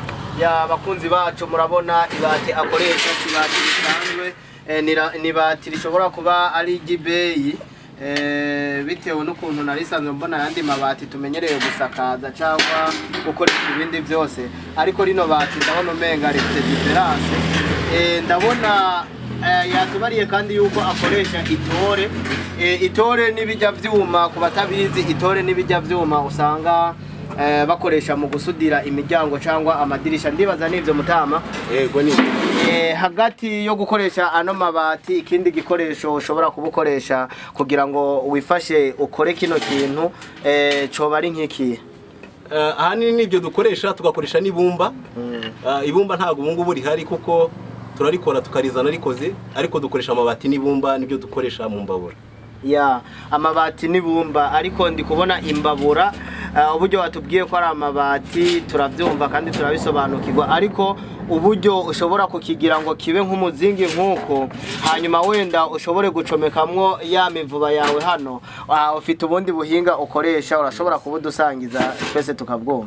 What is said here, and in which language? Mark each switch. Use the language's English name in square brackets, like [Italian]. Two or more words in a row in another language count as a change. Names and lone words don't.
[Rundi] Ya bakunzi bacu murabona ibati akoresha ibati bisanzwe ni bati rishobora kuba ari gibeyi bitewe n'ukuntu narisanzwe mbona yandi mabati tumenyereye gusakaza cyangwa gukoresha ibindi byose ariko rino bati ndabona umenga rifite difference. Ndabona yatubariye kandi yuko akoresha itore n'ibijya vyuma. Ku batabizi itore n'ibijya vyuma usanga bakoresha mu gusudira imiryango cyangwa amadirisha. Ndibaza nivyo Mutama. Yego ni hagati yo gukoresha ano mabati ikindi gikoresho ushobora kubukoresha kugira ngo wifashe ukore kino kintu coba ari nk'iki? Ahanini nibyo dukoresha tugakoresha n'ibumba. Ibumba ntago ubungubu rihari kuko turarikora tukarizana rikoze ariko dukoresha amabati n'ibumba nibyo dukoresha mu mbabura. Ya amabati n'ibumba ariko ndi kubona imbabura uburyo watubwiye ko ari amabati turavyumva kandi turabisobanukirwa ariko uburyo ushobora kukigira ngo kibe nk'umuzingi nkuko hanyuma wenda ushobore gucomekamwo ya mivuba yawe hano ufite ubundi buhinga ukoresha urashobora kubudusangiza twese tukabwumva.